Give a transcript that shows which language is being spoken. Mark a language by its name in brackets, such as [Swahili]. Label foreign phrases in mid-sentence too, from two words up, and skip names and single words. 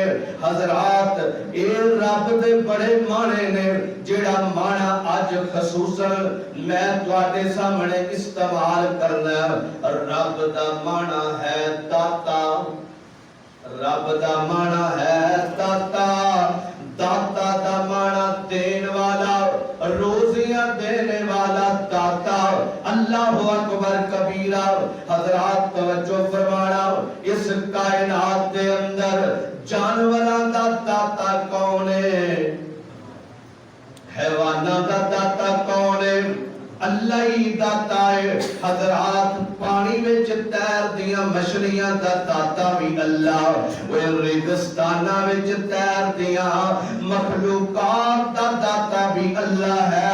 [Punjabi] حضرات، یہ رب دے بڑے معنے نے، جیہڑا معنیٰ اج خصوصاً میں تہاڈے سامنے استعمال کرنا. رب دا معنیٰ ہے داتا، رب دا معنیٰ ہے داتا، داتا دا معنیٰ دینے والا، روزیاں دینے والا داتا. [Arabic] الله أكبر كبيرا. [Punjabi] حضرات، توجہ فرمانا، اس کائنات کے اندر جانوراں دا داتا کون ہے? حیواناں دا داتا کون ہے? اللہ ہی داتا ہے. حضرات، پانی وچ تیردیاں مچھلیاں دا داتا وی اللہ، اوئے ریگستاناں وچ تیردیاں مخلوقات دا داتا وی اللہ ہے.